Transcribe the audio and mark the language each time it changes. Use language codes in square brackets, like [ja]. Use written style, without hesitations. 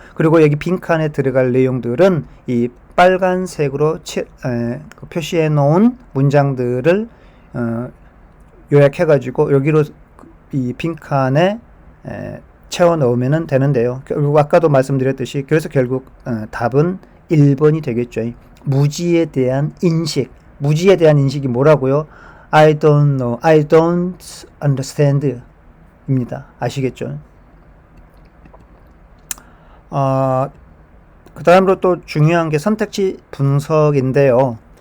[ko] 그리고 여기 빈칸에 들어갈 내용들은 이 빨간색으로 표시해 놓은 문장들을 요약해 가지고 여기로 이 빈칸에 채워 넣으면 되는데요. 결국 아까도 말씀드렸듯이 그래서 결국 답은 1번이 되겠죠. 무지에 대한 인식. 무지에 대한 인식이 뭐라고요? [en] I don't know, I don't understand 입니다. [ko] 아시겠죠? 그 다음으로 또 중요한 게 선택지 분석인데요.